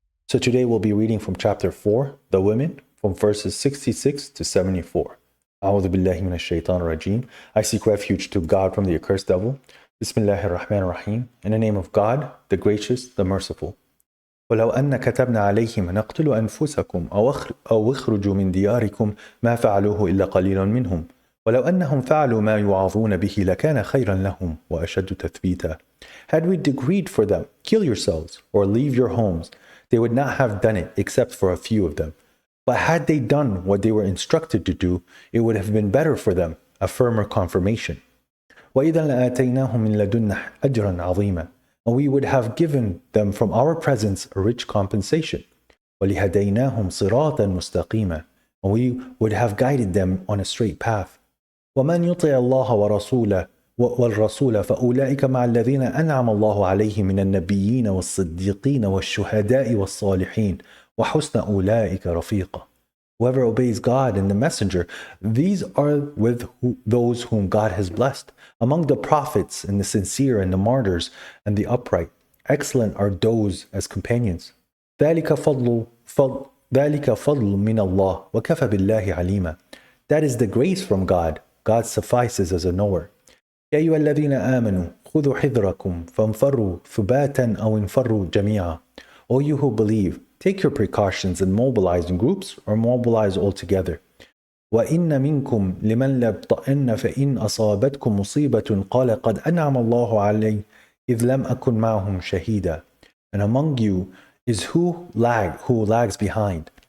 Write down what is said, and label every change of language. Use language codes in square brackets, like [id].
[en] So today we'll be reading from chapter 4, The Women, from verses 66 to 74. [ar] A'udhu billahi minash shaitanir rajim. [en] I seek refuge to God from the accursed devil. [ar] Bismillahir Rahmanir Rahim. [en] In the name of God, the gracious, the merciful. [ar] ولو أن كتبنا عليهم أن اقتلوا أنفسكم أو اخرجوا من دياركم ما فعلوه إلا قليل منهم ولو أنهم فعلوا ما يوعظون به لكان خيرا لهم وأشد تثبيتا. [en] Had we decreed for them, kill yourselves or leave your homes, they would not have done it except for a few of them. But had they done what they were instructed to do, it would have been better for them, a firmer confirmation. [ar] وَإِذًا لَآتَيْنَاهُمْ مِنْ لَدُنَّا أَجْرًا عَظِيمًا. [en] And we would have given them from our presence a rich compensation. [ar] وَلِهَدَيْنَاهُمْ صِرَاطًا مُسْتَقِيمًا. [en] And we would have guided them on a straight path. [ar] وَمَنْ يُطِعِ اللَّهَ وَرَسُولَهُ والرسول فأولئك مع الذين أنعم الله عليهم من النبيين والصديقين والشهداء والصالحين وحسن أولئك رفيقا. [en] Whoever obeys God and the Messenger, these are with those whom God has blessed. Among the prophets and the sincere and the martyrs and the upright, excellent are those as companions. [ar] ذلك فضل من الله وكفى بالله عليما. [en] That is the grace from God. God suffices as a knower. [ar] يا أيها الذين آمنوا خذوا حذركم فانفروا ثباتا أو انفروا جميعا. [en] O you who believe, take your precautions and mobilize in groups or mobilize altogether. [ar] وَإِنَّ مِنْكُمْ لِمَنْ لَبْطَئِنَّ فَإِنْ أَصَابَتْكُمْ مُصِيبَةٌ قَالَ قَدْ أَنْعَمَ اللَّهُ عَلَيْهِ إِذْ لَمْ أَكُنْ مَعَهُمْ شَهِيدًا. [en] And among you is who lags behind.